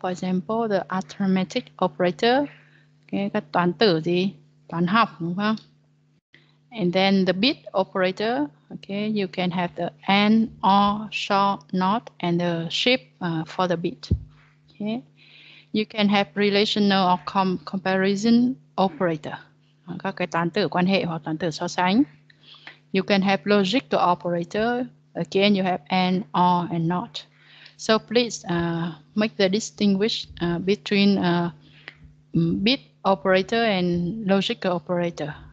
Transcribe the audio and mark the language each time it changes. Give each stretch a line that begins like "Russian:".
English: For example, the arithmetic operator.
Vietnamese: Okay, các toán tử gì? Toán học, đúng không?
English: And then the bit operator. Okay, you can have the and, or, short, not, and the shift for the bit. Okay, you can have relational or comparison operator.
Vietnamese: Các cái toán tử quan hệ hoặc toán tử so sánh.
English: You can have logical operator. Again, you have and, or, and not. So please make the distinguish between bit operator and logical operator.